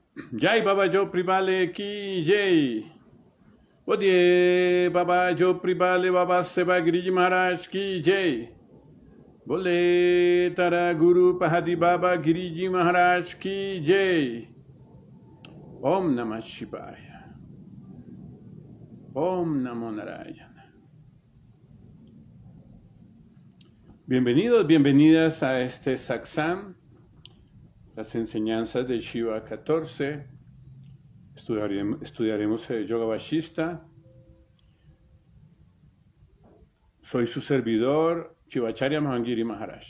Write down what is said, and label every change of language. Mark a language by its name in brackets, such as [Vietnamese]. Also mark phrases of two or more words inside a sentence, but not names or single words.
[Hindi] जय बाबा जो प्रिबाले की जय। बोधिये बाबा जो प्रिबाले बाबा सेवा गिरिजी महाराज की जय. बोले तारा गुरु पहाड़ी बाबा गिरिजी महाराज की जय. [Sanskrit] ॐ नमः शिवाय। ॐ नमो नारायण. [Spanish] Bienvenidos, bienvenidas a este satsang, las enseñanzas de Shiva 14. Estudiaremos el Yoga Vashista. Soy su servidor, Shivacharya Mahangiri Maharaj.